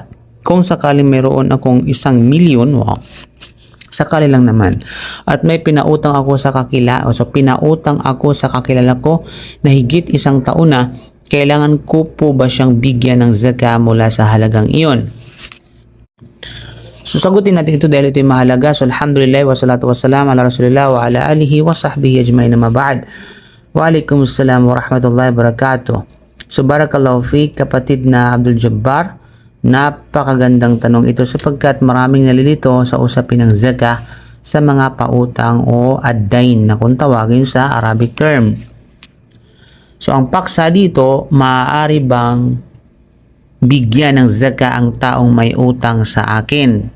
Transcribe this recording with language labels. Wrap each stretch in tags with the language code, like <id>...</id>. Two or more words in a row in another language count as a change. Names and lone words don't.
<tl>Kung sakaling mayroon akong 1 million, wow, sakali lang naman, at may pinautang ako sa kakilala ko na higit 1 taon na, kailangan ko po ba siyang bigyan ng zakah mula sa halagang iyon? So sagutin natin ito dahil ito yung mahalaga.</tl> <ar>So الحمد لله والصلاة والسلام على رسول الله وعلى آله وصحبه أجمعين أما بعد. وعليكم السلام ورحمة الله وبركاته.</ar> <tl>So</tl> <ar>بارك الله فيك</ar> <tl>kapatid na Abdul Jabbar. Napakagandang tanong ito sapagkat maraming nalilito sa usapin ng zakah sa mga pautang o ad-dain na kung tawagin sa</tl> <en>Arabic term.</en> <tl>So ang paksa dito, maaari bang bigyan ng zakah ang taong may utang sa akin?</tl>